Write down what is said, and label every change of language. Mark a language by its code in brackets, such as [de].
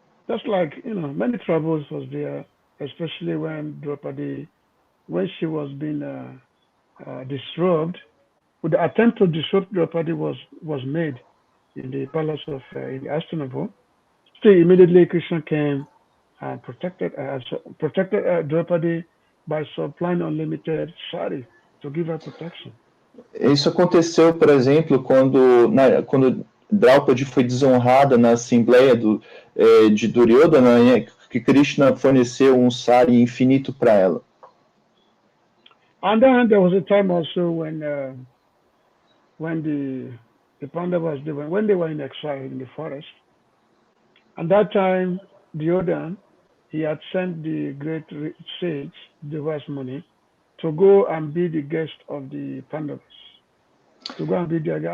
[en] Just like, many troubles was there, especially when Draupadi, when she was being disrobed, with the attempt to disrobe Draupadi was made in the palace of in Hastinapur. Still, immediately Krishna came and protected Draupadi by supplying unlimited sari to give her protection. [pt] Isso aconteceu, por exemplo, quando Draupadi foi desonrada na assembleia de Duryodhana, que Krishna forneceu sari infinito para ela. [en] And then there was a time also when the Pandavas, when they were in exile in the forest, and that time Duryodhana, he had sent the great sage, Devasmuni, to go and be the guest of the Pandavas. To go and be their guest.